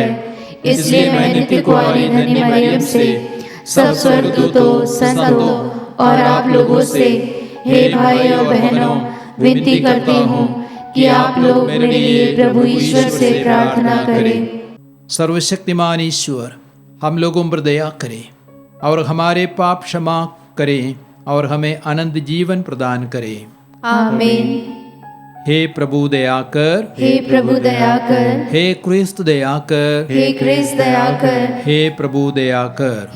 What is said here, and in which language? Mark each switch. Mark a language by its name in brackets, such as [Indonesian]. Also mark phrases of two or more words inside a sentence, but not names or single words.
[Hindi] इसलिए मैं नित्य कुंवारी धन्य मरियम से, सब स्वर्गदूतों, संतों और आप लोगों से, हे भाइयों बहनों, विनती करती हूँ कि आप लोग मेरे लिए प्रभु ईश्वर से प्रार्थना करें। सर्वशक्तिमान ईश्वर हम लोगों पर दया करें और हमारे पाप क्षमा करें और हमें अनंत जीवन प्रदान करें। आमीन। हे प्रभु दया कर, हे प्रभु दया कर, हे क्रिस्त दया कर, हे क्रिस्त दया कर, हे प्रभु दया कर।